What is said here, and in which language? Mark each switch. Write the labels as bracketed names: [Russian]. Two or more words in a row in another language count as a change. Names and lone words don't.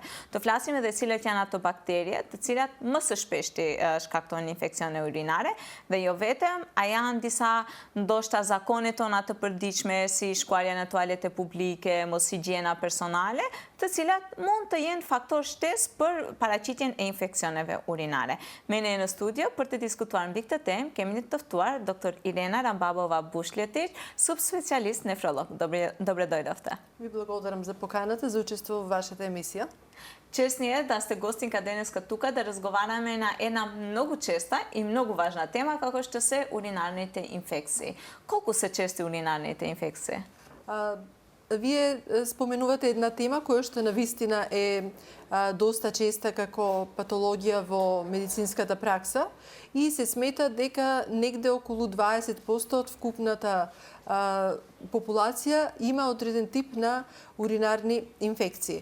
[Albanian] Do flasim edhe cilat janë ato bakterje, të cilat më së shpeshti shkaktojnë infeksione urinare, dhe jo vetëm, a janë disa ndoshta zakonet tona të përditshme si shkuarja në tualete publike, mos higjiena personale, të cilat mund të jenë faktor shtesë për paraqitjen e infeksioneve urinare. Me ne në studio për të diskutuar mbi këtë temë kemi të ftuar dr. [Macedonian] Irena Rambabova-Bushletić, субспецијалист нефролог. Добре дојдовте. Ви благодарам за поканата за учество во вашата емисија. Чест ни е да сте гостинка денеска тука да разговараме на една многу честа и многу важна тема како што се уринарните инфекции. Колку се чести уринарните инфекции? Вие споменувате една тема која што навистина е доста честа како патологија во медицинската пракса и се смета дека негде околу 20% од вкупната популација има одреден тип на уринарни инфекции.